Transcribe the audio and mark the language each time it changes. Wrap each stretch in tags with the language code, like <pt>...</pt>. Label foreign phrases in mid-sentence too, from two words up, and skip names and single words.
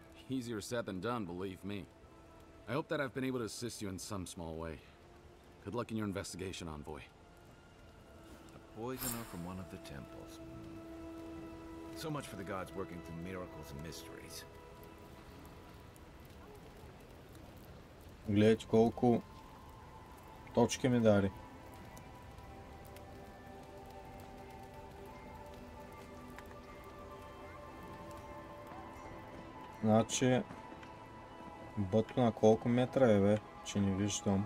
<en>Easier said than done, believe me. I hope that I've been able to assist you in some small way. Good luck in your investigation, Envoy. A poisoner from one of the temples. So much for the gods working through miracles and mysteries.</en> <bg>Гледайте колко точки ми даде. Значи бъто на колко метра е, бе, че не виждам.</bg>